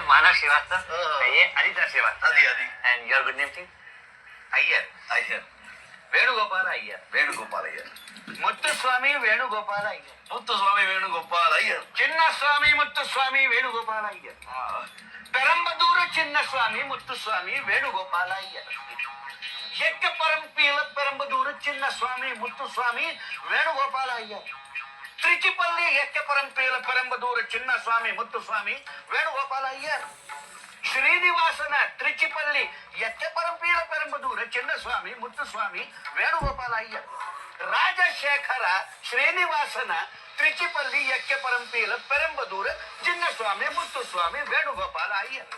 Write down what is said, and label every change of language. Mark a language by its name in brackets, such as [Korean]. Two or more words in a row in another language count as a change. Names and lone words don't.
[English] Anak Srivastava. Aditya Srivastava. Adi. And your good name, please? Iyer. Venugopala Iyer. Venugopal Iyer. Muthuswamy Venugopala Iyer. Muthuswamy Venugopal Iyer. Chinnaswamy Muthuswamy Venugopala Iyer. Perambadura Chinnaswamy Muthuswamy Venugopala Iyer. Yekkaparampeela Perambadura Chinnaswamy Muthuswamy Venugopala Iyer. Trichipalli Yekkaparampeela Perambadura Chinnaswamy Muthuswamy Venugopala Iyer. ಶ್ರೀನಿವಾಸನ ತ್ರಿಚಿಪಲ್ಲಿ ಯತ್ತೆಪರಂಪೀಲ ಪೆರಂಬದೂರ ಚಿನ್ನಸ್ವಾಮಿ ಮುತ್ತುಸ್ವಾಮಿ ವೇಣುಗೋಪಾಲ ಅಯ್ಯರ್. ರಾಜಶೇಖರ ಶ್ರೀನಿವಾಸನ ತ್ರಿಚಿಪಲ್ಲಿ ಯಕ್ಕೆ ಪೆರಂಬದೂರ ಚಿನ್ನಸ್ವಾಮಿ ಮುತ್ತುಸ್ವಾಮಿ ವೇಣುಗೋಪಾಲ ಅಯ್ಯರ್.